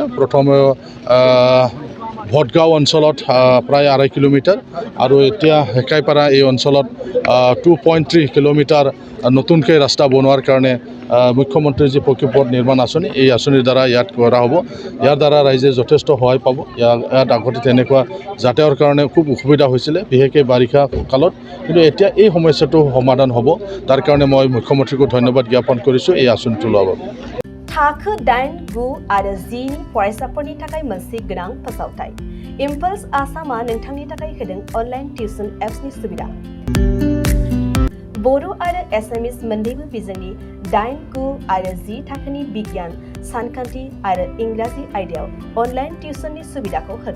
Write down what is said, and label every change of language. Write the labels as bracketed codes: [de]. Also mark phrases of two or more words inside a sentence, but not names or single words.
[as] প্ৰথমে ভটগাঁও অঞ্চলত প্ৰায় 2.5 কিলোমিটাৰ আৰু এতিয়া হেকাইপাৰা এই অঞ্চলত 2.3 কিলোমিটাৰ নতুনকৈ ৰাস্তা বনোৱাৰ কাৰণে মুখ্যমন্ত্ৰীৰ যি প্ৰকল্প নিৰ্মাণ আঁচনি, এই আঁচনিৰ দ্বাৰা ইয়াত কৰা হ'ব। ইয়াৰ দ্বাৰা ৰাইজে যথেষ্ট সহায় পাব। ইয়াত আগতে তেনেকুৱা যাতায়াতৰ কাৰণে খুব অসুবিধা হৈছিলে, বিশেষকৈ বাৰিষা কালত, কিন্তু এতিয়া এই সমস্যাটো সমাধান হ'ব। তাৰ কাৰণে মই মুখ্যমন্ত্ৰীকো ধন্যবাদ জ্ঞাপন কৰিছোঁ এই আঁচনিটো লোৱাৰ বাবে। [brx] थाखो 8, 9 आरो 10 फरायसाफोरनि थाखाय मोनसे गोनां फोसावथाय। इम्पल्स आसामआ नोंथांनि थाखाय होदों [en] online tuition appsनि [brx] सुबिदा। बर' आरो एसामिस मोन्नैबो बिजोंनि 8, 9 आरो 10 थाखोनि बिगियान, सानखान्थि आरो इंराजि आयदायाव [en] online tuitionनि [brx] सुबिदाखौ होगोन।